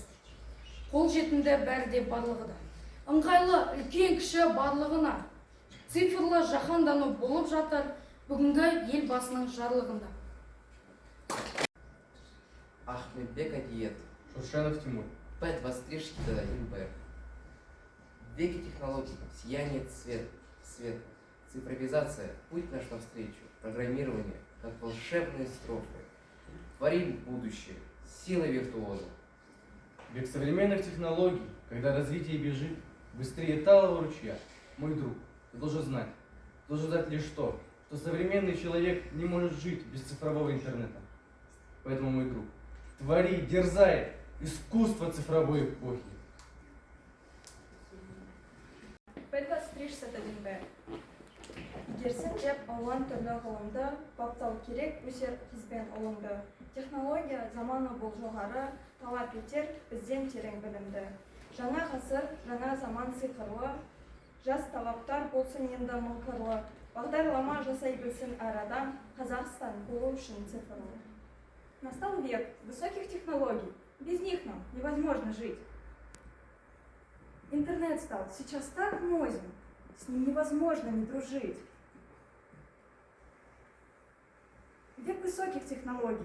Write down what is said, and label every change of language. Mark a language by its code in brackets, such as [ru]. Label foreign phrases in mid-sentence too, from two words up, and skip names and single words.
[kk] Қол жетімді бәрі де барлығы да. Ыңғайлы, үлкен кіші барлығына. Цифрлы жаһандану болып жатыр бүгінгі ел басының жарлығында. Ахмедбек Адиет. Шуршенов Тимур. П23-1Б. [ru] В веке технологий, сияние свет, цифровизация, путь наш навстречу, программирование, как волшебные строфы. Творим будущее, силой виртуоза. Век современных технологий, когда развитие бежит быстрее талого ручья. Мой друг, ты должен знать лишь то, что современный человек не может жить без цифрового интернета. Поэтому, мой друг, твори, дерзай, искусство цифровой эпохи. П23-1Б. [kk] Игерсең жеп алуан түрлі ғылымды, баптау керек өсер қызбен ұлымды. Технология заманы бұл жоғары, талап етер бізден терең білімді. Жаңа ғасыр, жаңа заман сиқырлы, жас талаптар болсын енді мыңқырлы. Бағдарлама жасай білсін әр адам, Қазақстан болу үшін цифрлы. [ru] Настал век высоких технологий. Без них нам невозможно жить. Интернет стал сейчас так мощным, с ним невозможно не дружить. Век высоких технологий.